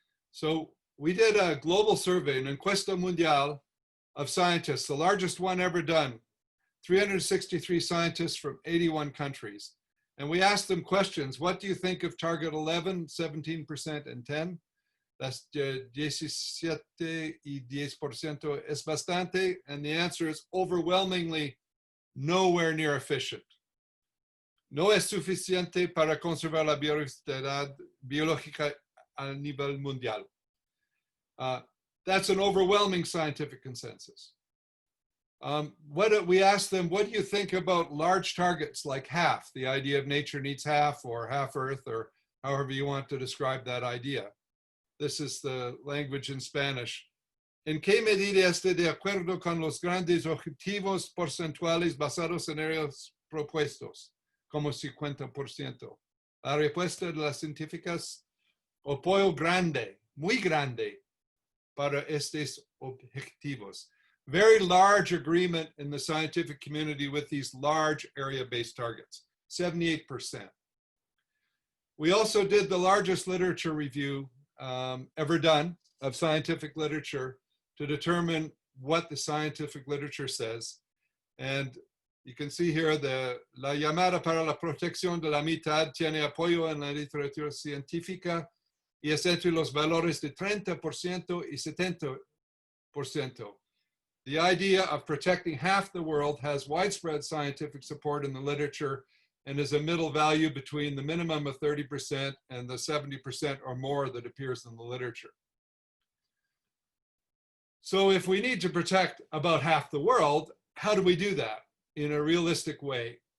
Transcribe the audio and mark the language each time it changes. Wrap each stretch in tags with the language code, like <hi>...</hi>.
<en>So we did a global survey, an</en> <es>encuesta mundial</es> <en>of scientists, the largest one ever done, 363 scientists from 81 countries. And we asked them questions. What do you think of target 11, 17%, and 10? That's</en> <es>17 y 10% es bastante.</es> <en>And the answer is overwhelmingly nowhere near efficient.</en> <es>No es suficiente para conservar la biodiversidad biológica a nivel mundial.</es> <en>That's an overwhelming scientific consensus. We asked them, what do you think about large targets like half, the idea of nature needs half or half Earth, or however you want to describe that idea. This is the language in Spanish.</en> <es>¿En qué medida está de acuerdo con los grandes objetivos porcentuales basados en áreas propuestos, como 50%? La respuesta de las científicas, apoyo grande, muy grande, para estos objetivos.</es> <en>Very large agreement in the scientific community with these large area-based targets, 78%. We also did the largest literature review ever done of scientific literature to determine what the scientific literature says. And you can see here</en> <es>la llamada para la protección de la mitad tiene apoyo en la literatura científica y es entre los valores de 30% y 70%.</es> <en>The idea of protecting half the world has widespread scientific support in the literature and is a middle value between the minimum of 30% and the 70% or more that appears in the literature. So if we need to protect about half the world, how do we do that in a realistic way?</en>